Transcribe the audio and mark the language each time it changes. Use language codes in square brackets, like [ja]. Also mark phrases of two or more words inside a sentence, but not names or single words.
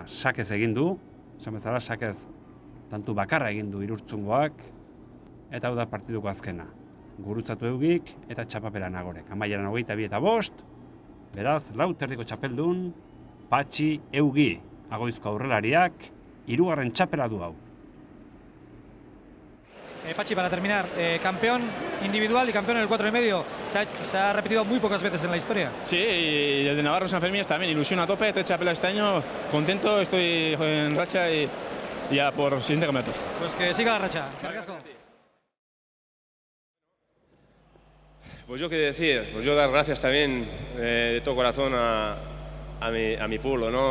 [eu] sakez egin du, esan bezala sakez tantu bakarra egin du Irurtzungoak, eta hau da partiduko azkena. Gurutzatu Eugik eta txapapera Nagorek. Amaieran 22 eta 5, beraz, Lauterdiko txapeldun, Patxi Eugi. Agoizko aurrelariak, 3. txapela du hau. Patxi, [es] para terminar, campeón individual y campeón en el 4,5. Se ha repetido muy pocas veces en la historia. Sí, y el de Navarro San Fermín también, ilusión a tope, 3 chapelas este año, contento, estoy en racha y ya por siguiente campeonato. Pues que siga la racha. Sargasco. Pues yo qué decir, pues yo dar gracias también de todo corazón a mi pueblo, ¿no?